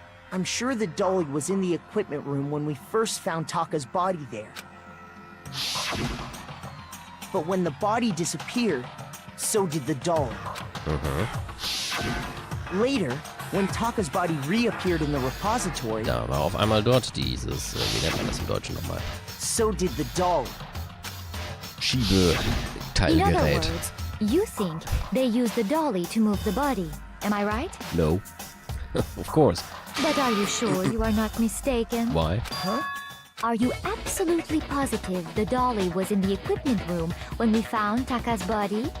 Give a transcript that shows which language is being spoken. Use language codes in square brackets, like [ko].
[en] I'm sure the dolly was in the equipment room when we first found Taka's body there. But when the body disappeared, so did the dolly. Later, when Taka's body reappeared in the repository, [de] Da war auf einmal dort dieses, wie nennt man das im Deutschen nochmal? [en] so did the dolly. In other [de] Schiebeteilgerät. [en] words, you think they used the dolly to move the body. Am I right? No. Of course. But are you sure you are not mistaken? Why? Are you absolutely positive the dolly was in the equipment room when we found Taka's body?